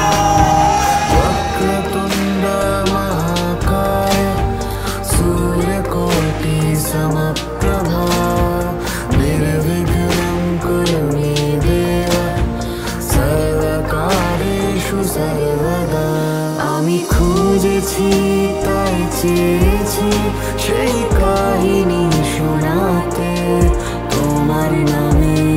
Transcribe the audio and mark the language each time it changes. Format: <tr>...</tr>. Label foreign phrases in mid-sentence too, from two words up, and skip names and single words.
<sa>वक्रतुंड महाकाय सूर्यकोटि समप्रभा निर्विघ्नं कुरु मे देव सर्वकार्येषु सर्वदा।</sa> <bn>আমি খুঁজেছি তাই চেয়েছি সেই কাহিনী শোনাতে তোমার নামে।</bn>